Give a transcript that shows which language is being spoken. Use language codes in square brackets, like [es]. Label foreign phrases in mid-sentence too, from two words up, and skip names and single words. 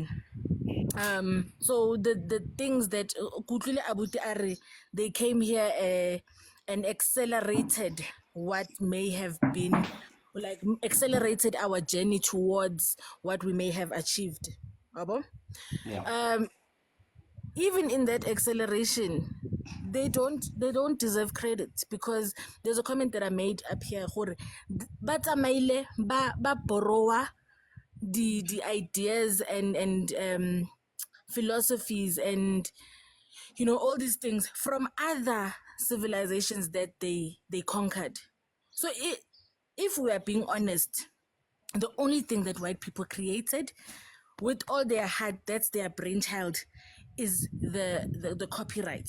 [en] So the things that Kutlile Abuti are, they came here and accelerated what may have been, like accelerated our journey towards what we may have achieved. [tn] Abo? [en] Yeah. Even in that acceleration, they don't deserve credit, because there's a comment that I made up here. [tn] Ba tsamaile ba borrowa [en] the ideas and philosophies and all these things from other civilizations that they conquered. So if we are being honest, the only thing that white people created with all their heart, that's their brainchild, is the copyright.